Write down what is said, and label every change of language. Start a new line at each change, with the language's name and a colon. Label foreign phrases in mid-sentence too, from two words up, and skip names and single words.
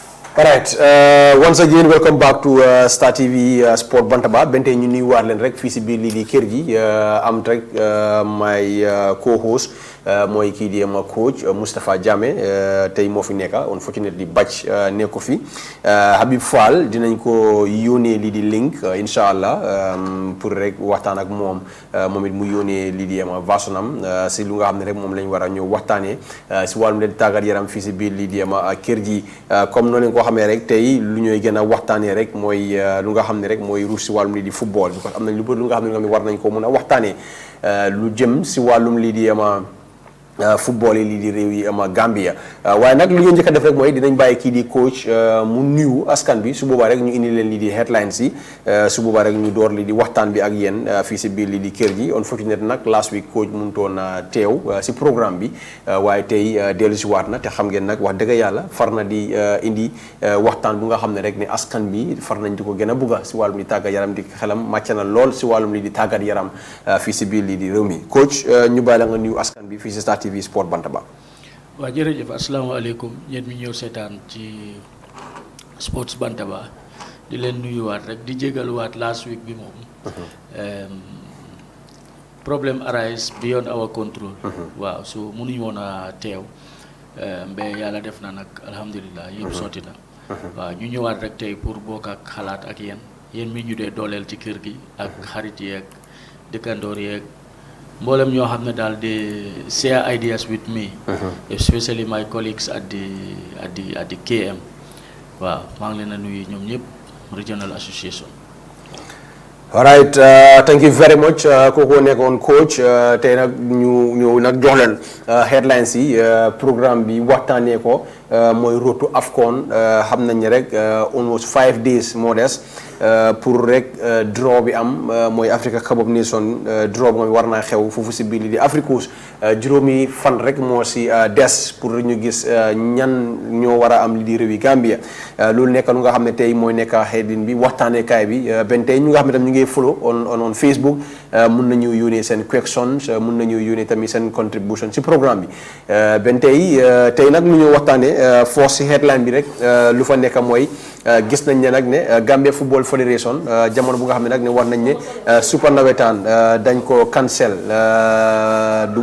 English: All right. Once again, welcome back to Star TV Sport Bantaba.
Wolof: Bente ñu nuyu waat leen rek fii si biir lii di kër gi am rek
English: my co-host
Wolof: mooy kii di ma coach Moustapha Jammeh tey moo fi nekka unfortunately batch nekku fi Habib Fall dinañ ko yónnee lii di link
Arabic: incha allah
Wolof: pour rek waxtaan ak moom it mu yónnee lii di ma varsonam si lu nga xam ne rek moom lañ war a ñëw waxtaanee si wàllum leen tàggat yaram fii si biir lii di ma kër gi comme noonu ko xamee rek tey lu ñooy gën a waxtaanee rek mooy lu nga xam ne rek mooy ruus si wàllum lii di football because am nañ lu bëri lu nga xam ne war nañ ko mun a waxtaanee lu jëm si wàllum lii di football yi lii di réew yi Gambia waaye nag lu ñu njëkk a def rek mooy dinañ bàyyi kii di coach mu nuyu askan bi su boobaa rek ñu indi leen lii di headlines yi su boobaa rek ñu door lii di waxtaan bi ak yéen fii si biir lii di kër gi unfortunately nag
English: last week
Wolof: coach mënutoon teew si programme bi waaye tey dellu si waat na te xam ngeen nag wax dëgg yàlla far na di indi waxtaan bu nga xam ne rek ne askan bi far nañ di ko gën a bugga si wàllum di tàggat yaram di xelam màcc na lool si wàllum lii di tàggat yaram fii si biir lii di réew mi coach ñu bàyyi la nga nuyu askan bi fii si Star TV Sport Bantaba. waaw jërëjëf asalaamaaleykum yéen mi ñëw seetaan ci Sports Bantaba di leen nuyuwaat rek di jégaluwaat
English: last week
Wolof: bi moom problème arise
English: beyond our control
Wolof: waaw so mënuñu woon a teew mais yàlla def na nag alhamdulilah yëpp sotti na waaw ñu ñëwaat rek tey pour bokk ak xalaat ak yéen mi ñu dee dooleel ci kër gi ak xarit yeeg dëkkandoor yeeg mboolem ñoo xam ne daal di
English: share ideas with me especially my colleagues at the KM
Wolof: waaw maa ngi leen a nuyu ñoom ñëpp
English: regional association. All right, thank you very much
Wolof: kooku nekkoon coach tey nag ñu nag jox leen headlines yi programme bi waxtaanee ko mooy
English: road to AFCON
Wolof: xam nañ ne rek
English: almost 5 days
Wolof: moo des pour rek draw bi am mooy Africa Cup of Nations draw bi moom war naa xew foofu si biir li di Africos juróomi fan rek moo si des pour ñu gis ñan ñoo war a am li di réewi Gambia loolu nekk lu nga xam ne tey mooy nekk headline bi waxtaanee kaay bi benn tey ñu nga xam ne tam ñu ngi
English: follow on Facebook
Wolof: mun nañu yónnee seen questions mun nañu yónnee tamit seen contribution si programme bi benn tey nag lu ñu waxtaanee force si headline bi rek lu fa nekk mooy gis nañ ne nag ne Gambia Football Federation jamono bu nga xam ne nag ne war nañ ne super nawetaan dañ ko cancel du